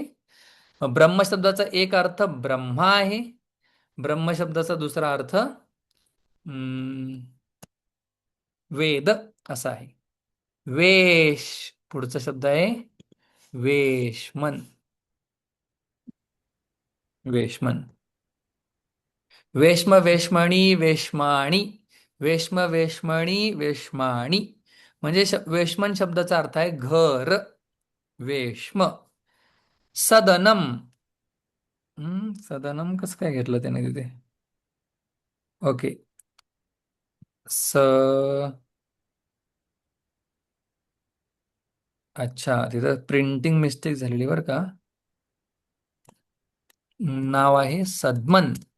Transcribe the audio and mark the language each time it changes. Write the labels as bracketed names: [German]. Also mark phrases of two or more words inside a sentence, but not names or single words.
[Marathi] मग ब्रह्म शब्दाचा एक अर्थ ब्रह्मा आहे. ब्रह्म शब्दाचा दुसरा अर्थ वेद असा आहे. वेश, पुढचा शब्द आहे वेश्मन. [Sanskrit] वेश्मन, वेश्म वेश्मणी वेश्माणी, वेश्म वेश्मणी वेश्माणी. [Marathi] म्हणजे वेश्मन शब्दाचा अर्थ आहे घर. [Sanskrit] वेश्म. सदनम. [Marathi] सदनम कसं काय घेतलं त्याने तिथे? ओके. स अच्छा, तिथं [English] printing mistake [Marathi] झालेली बरं का. नाव आहे सदमन.